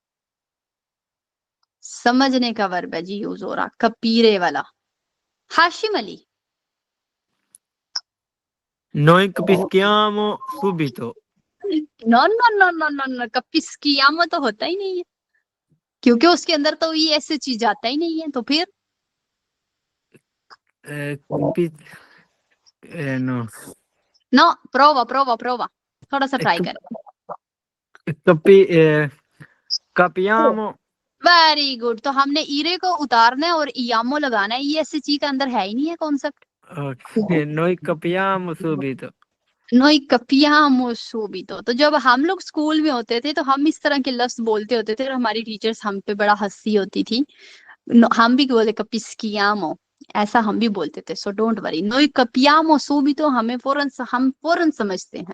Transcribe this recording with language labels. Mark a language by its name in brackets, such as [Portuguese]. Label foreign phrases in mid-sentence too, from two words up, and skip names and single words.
[Hindi] समझने का वर्ब है जी यूज हो रहा, कपीरे वाला। हाशिम अली, [Italian] Noi capischiamo subito. [Hindi] नो, कपिस्कियामो तो होता ही नहीं है, क्योंकि उसके अंदर तो ये ऐसी चीज आता ही नहीं है। तो फिर [Italian] No. [Hindi] नो, प्रोवा थोड़ा सा ट्राई कर। [Italian] capiamo, [English] very good. [Hindi] तो हमने ईरे को उतारना है और इयामो लगाना है। ये ऐसी चीज के अंदर है ही नहीं है कॉन्सेप्ट। [Italian] noi capiamo subito. noi capiamo subito. [Hindi] तो जब हम लोग स्कूल में होते थे तो हम इस तरह के लफ्ज बोलते होते थे और हमारी टीचर्स हम पे बड़ा हंसी होती थी। हम भी बोले कपिस्कियामो, ऐसा हम भी बोलते थे। [English] so don't worry, [Italian] noi capiamo subito [Hindi] हम फौरन समझते हैं।